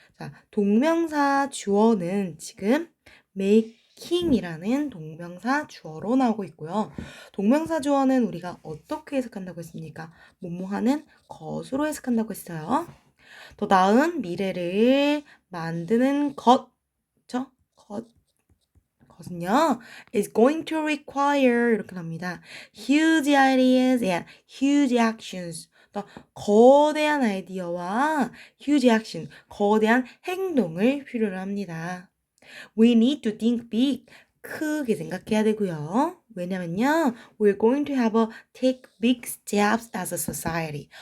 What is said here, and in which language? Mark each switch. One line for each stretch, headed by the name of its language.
Korean: 자, 동명사 주어는 지금 making이라는 동명사 주어로 나오고 있고요. 동명사 주어는 우리가 어떻게 해석한다고 했습니까? 뭐뭐하는 것으로 해석한다고 했어요. 더 나은 미래를 만드는 것, 그쵸? 것은요,
English: is going to require
Korean: 이렇게 나옵니다.
English: huge ideas and huge actions.
Korean: 또 거대한 아이디어와 huge action, 거대한 행동을 필요로 합니다.
English: We need to think big.
Korean: 크게 생각해야 되고요. 왜냐면요,
English: we're going to have a take big steps as a society.